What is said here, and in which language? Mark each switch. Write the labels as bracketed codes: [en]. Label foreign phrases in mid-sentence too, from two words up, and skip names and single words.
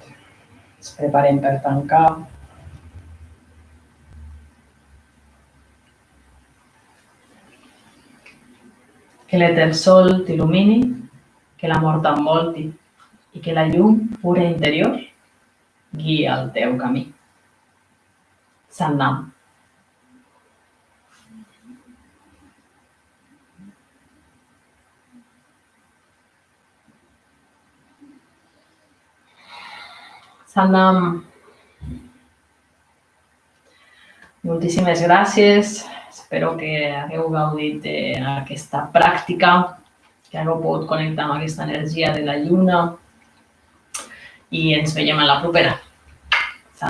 [ca] Ens preparem per tancar. Que l'Etern Sol t'il·lumini, que l'amor t'envolti i que la llum pura interior guia el teu camí. [pa] Sat-Nam. Sat-Nam. [ca] Moltíssimes gràcies. Espero que hagueu gaudit d'aquesta pràctica, que hagueu pogut connectar amb aquesta energia de la lluna i ens veiem a la propera.